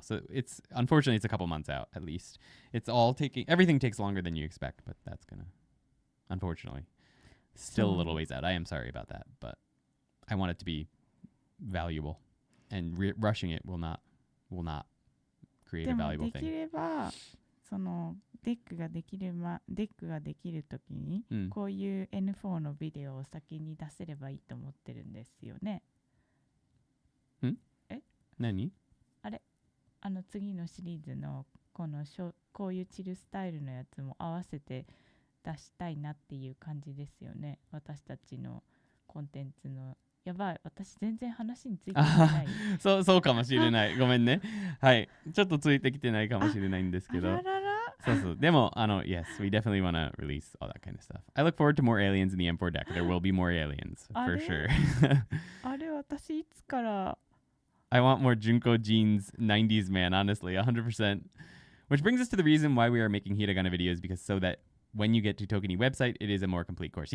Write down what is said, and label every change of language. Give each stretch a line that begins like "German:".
English: So unfortunately, it's a couple months out at least. Everything takes longer than you expect, but that's unfortunately, still a little ways out. I am sorry about that, but I want it to be valuable. And rushing it will not create a valuable thing.
Japanese: できればそのデックができるときに、こういう N4 のビデオを先に出せればいいと思ってるんですよね。何？あれ、次のシリーズのこういうチルスタイルのやつも合わせて出したいなっていう感じですよね。私たちのコンテンツの。やばい、私全然話についてない。そうかもしれない。ごめんね。はい。ちょっとついてきてないかもしれないんですけど。そう。
English: でも、yes, we definitely want to release all that kind of stuff. I look forward to more aliens in the M4 deck. There will be more aliens, for sure.
Japanese: あれ、私いつから
English: I want more Junko Jeans 90s man, honestly, 100%. Which brings us to the reason why we are making Hiragana videos, because so that when you get to ToKini website, it is a more complete course.